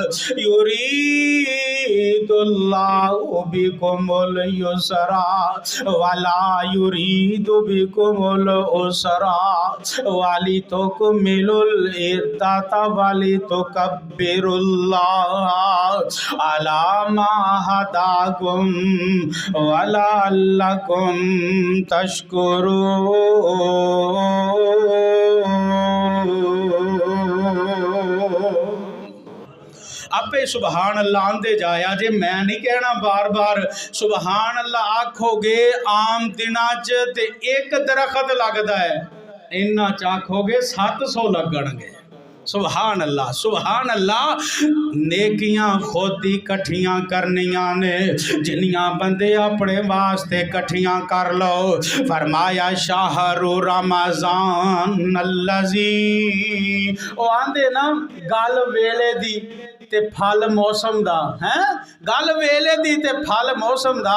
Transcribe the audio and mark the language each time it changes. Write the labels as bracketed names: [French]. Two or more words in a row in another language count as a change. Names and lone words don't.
[Arabic] يريد الله بكم اليسر ولا يريد بكم العسر ولتكملوا العدة ولتكبروا الله على ما هداكم ولعلكم تشكرون. [Punjabi] आपे [Arabic] سبحان الله [Punjabi] آندے جایا جے، میں نہیں کہنا بار بار. [Arabic] سبحان الله [Punjabi] آکھوگے عام دنا چ تے اک درخت لگتا ہے، انا چ آکھوگے 700 لگنگے. [Arabic] سبحان الله سبحان الله. [Punjabi] نیکیاں خود ہی کٹھیاں کرنیاں نے، جنیاں بندے اپنے واسطے کٹھیاں کر لو. फरमाया [Arabic] شهر رمضان الذي, [Punjabi] او آندے نا گل ویلے دی تے پھل موسم دا ہے، گل ویلے دی تے پھل موسم دا.